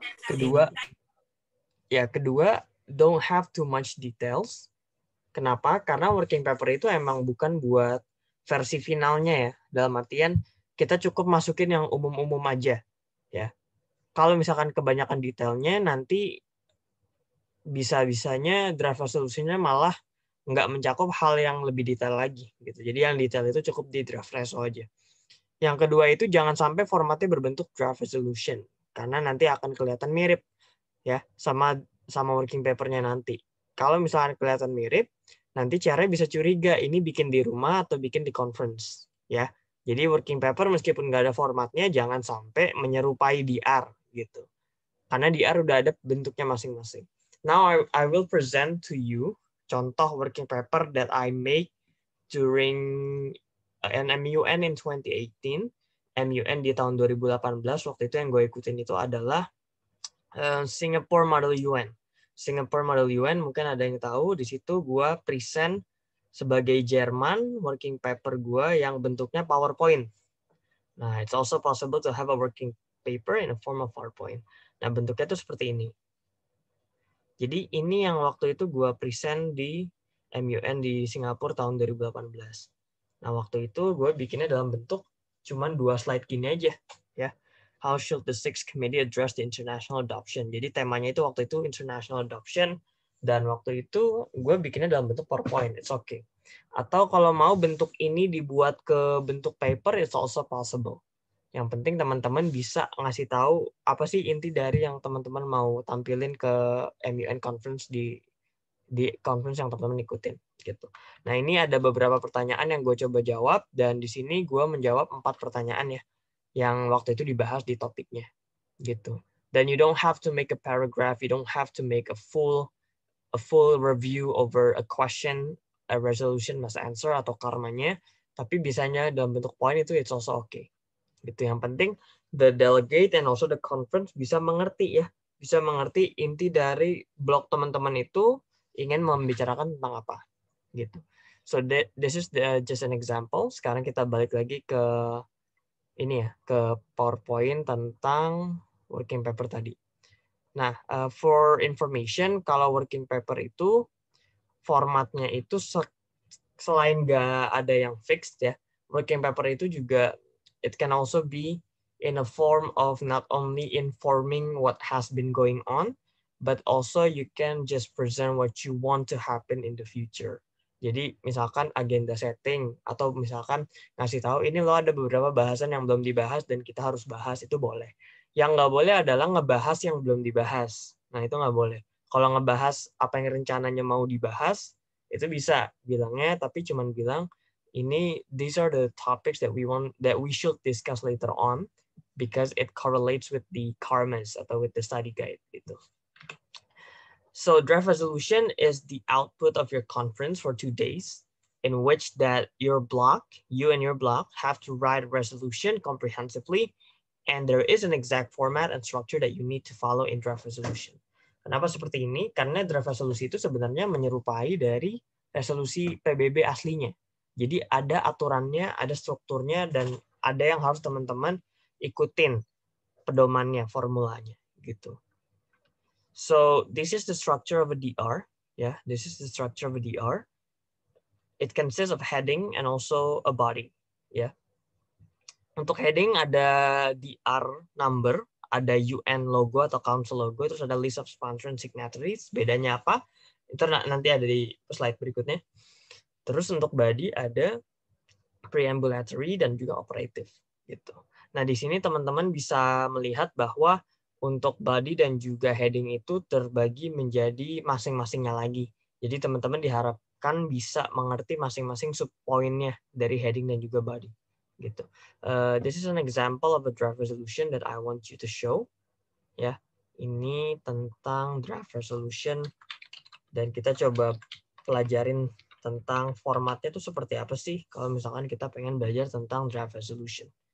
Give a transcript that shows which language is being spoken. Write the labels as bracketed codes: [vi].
[id] Kedua, [en] don't have too much details. [id] Kenapa? Karena working paper itu emang bukan buat versi finalnya ya. Dalam artian kita cukup masukin yang umum-umum aja ya. Kalau misalkan kebanyakan detailnya nanti bisa-bisanya draft resolusinya malah nggak mencakup hal yang lebih detail lagi gitu. Jadi yang detail itu cukup di draft reso aja. Yang kedua itu jangan sampai formatnya berbentuk draft resolution karena nanti akan kelihatan mirip ya sama working papernya nanti. Kalau misalnya kelihatan mirip, nanti caranya bisa curiga ini bikin di rumah atau bikin di conference ya. Jadi working paper meskipun nggak ada formatnya jangan sampai menyerupai DR gitu. Karena DR udah ada bentuknya masing-masing. [en] Now I will present to you contoh working paper that I make during an MUN in 2018 [id] MUN di tahun 2018, waktu itu yang gue ikutin itu adalah Singapore Model UN. Singapore Model UN mungkin ada yang tahu, di situ gue present sebagai Jerman working paper gue yang bentuknya PowerPoint. [en] Nah, it's also possible to have a working paper in a form of PowerPoint. [id] Nah, bentuknya itu seperti ini. Jadi ini yang waktu itu gue present di MUN di Singapura tahun 2018. Nah, waktu itu gue bikinnya dalam bentuk cuman 2 slide gini aja, ya. [en] How should the Sixth Committee address the international adoption? [id] Jadi temanya itu waktu itu international adoption, dan waktu itu gue bikinnya dalam bentuk PowerPoint. [en] It's okay. [id] Atau kalau mau bentuk ini dibuat ke bentuk paper, [en] it's also possible. [id] Yang penting teman-teman bisa ngasih tahu apa sih inti dari yang teman-teman mau tampilin ke MUN conference di conference yang teman-teman ikutin gitu. Nah, ini ada beberapa pertanyaan yang gue coba jawab, dan di sini gue menjawab 4 pertanyaan ya yang waktu itu dibahas di topiknya gitu. [en] Dan you don't have to make a paragraph, you don't have to make a full review over a question, a resolution, must answer [id] atau karmanya, tapi bisanya dalam bentuk poin itu [en] it's also okay. [id] Gitu. Yang penting [en] the delegate and also the conference [id] bisa mengerti ya, bisa mengerti inti dari blog teman-teman itu ingin membicarakan tentang apa gitu. [en] So this is just an example. [id] Sekarang kita balik lagi ke ini ya, ke PowerPoint tentang working paper tadi. [en] Nah, for information, [id] kalau working paper itu formatnya itu selain nggak ada yang fixed ya, working paper itu juga [en] it can also be in a form of not only informing what has been going on, but also you can just present what you want to happen in the future. [id] Jadi misalkan agenda setting, atau misalkan ngasih tahu ini loh ada beberapa bahasan yang belum dibahas dan kita harus bahas, itu boleh. Yang nggak boleh adalah ngebahas yang belum dibahas. Nah, itu nggak boleh. Kalau ngebahas apa yang rencananya mau dibahas, itu bisa bilangnya, tapi cuman bilang ini [en] these are the topics that we should discuss later on because it correlates with the karmas atau with the study guide gitu. So draft resolution is the output of your conference for 2 days, in which that you and your block have to write a resolution comprehensively, and there is an exact format and structure that you need to follow in draft resolution. [id] Kenapa seperti ini? Karena draft resolusi itu sebenarnya menyerupai dari resolusi PBB aslinya. Jadi ada aturannya, ada strukturnya, dan ada yang harus teman-teman ikutin pedomannya, formulanya gitu. [en] So this is the structure of a DR. Yeah, this is the structure of a DR. It consists of heading and also a body. Yeah. [id] Untuk heading ada DR number, ada [en] UN logo atau council logo, terus ada list of sponsor and signatories. [id] Bedanya apa? Itu nanti ada di slide berikutnya. Terus untuk body ada preambulatory dan juga operative gitu. Nah, di sini teman-teman bisa melihat bahwa untuk body dan juga heading itu terbagi menjadi masing-masingnya lagi. Jadi teman-teman diharapkan bisa mengerti masing-masing subpoinnya dari heading dan juga body gitu. [en] This is an example of a draft resolution that I want you to show. [id] Ya, ini tentang draft resolution, dan kita coba pelajarin tentang formatnya itu seperti apa sih kalau misalkan kita pengen belajar tentang draft resolution.